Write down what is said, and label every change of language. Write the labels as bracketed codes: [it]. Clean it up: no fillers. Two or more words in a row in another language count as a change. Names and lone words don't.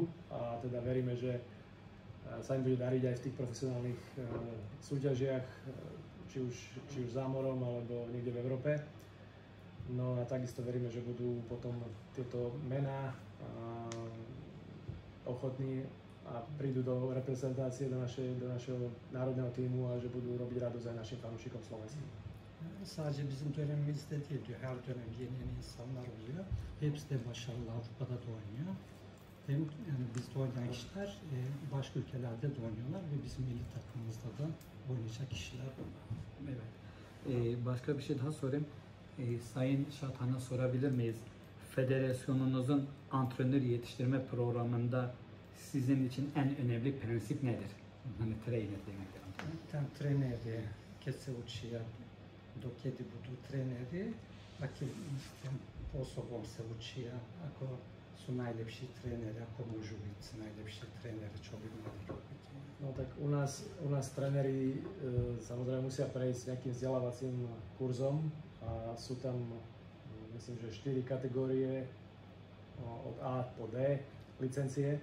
[sk] A teda veríme, že sa im bude dariť aj v tých profesionálnych súťažiach, či už za morom alebo niekde v Európe. No a takisto veríme, že budú potom tieto mená ochotní a prídu do reprezentácie, do našeho národného tímu a že budú robiť radosť aj našim fanúšikom slovenským. [tr] Sadece bizim dönemimizde değil diyor. Her dönem yeni insanlar oluyor. Hepsi de başarılı, Avrupa'da da oynuyor. Hem yani bizde oynayan kişiler başka ülkelerde de oynuyorlar ve bizim milli takımımızda da oynayacak kişiler var. Evet. Başka bir şey daha sorayım. Sayın Şatan'a sorabilir miyiz? Federasyonunuzun antrenör yetiştirme programında sizin için en önemli prensip nedir? Hani trainer demektir. [sk] Tam treneri, kad se uči do kedy budu treneri, akým spôsobom se učia, ako sú najlepší treneri, ako môžu byť najlepší treneri, čo by mali robiť. No tak u nás tréneri samozrejme musia prejsť nejakým vzdelávacím kurzom a sú tam, myslím, že 4 kategórie od A po D licencie.